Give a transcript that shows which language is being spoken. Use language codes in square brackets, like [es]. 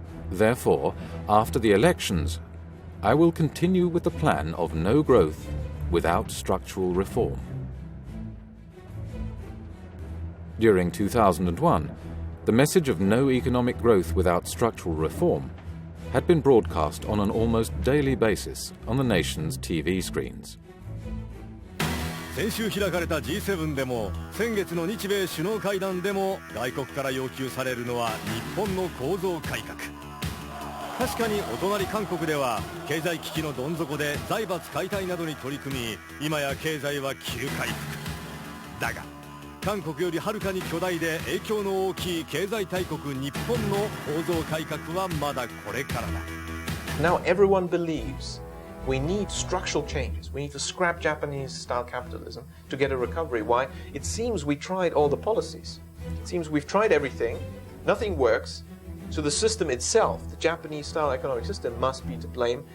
[en] Therefore, after the elections, I will continue with the plan of no growth without structural reform." During 2001, the message of no economic growth without structural reform had been broadcast on an almost daily basis on the nation's TV screens. [ja] 先週開かれた G7 でも先月の日米首脳会談でも外国から要求されるのは日本の構造改革。確かにお隣韓国では経済危機のどん底で財閥解体などに取り組み、今や経済は急回復。だが韓国よりはるかに巨大で影響の大きい経済大国日本の構造改革はまだこれからだ。 [en] Now everyone believes we need structural changes. We need to scrap Japanese-style capitalism to get a recovery. Why? It seems we tried all the policies. It seems we've tried everything. Nothing works. So the system itself, the Japanese-style economic system, must be to blame.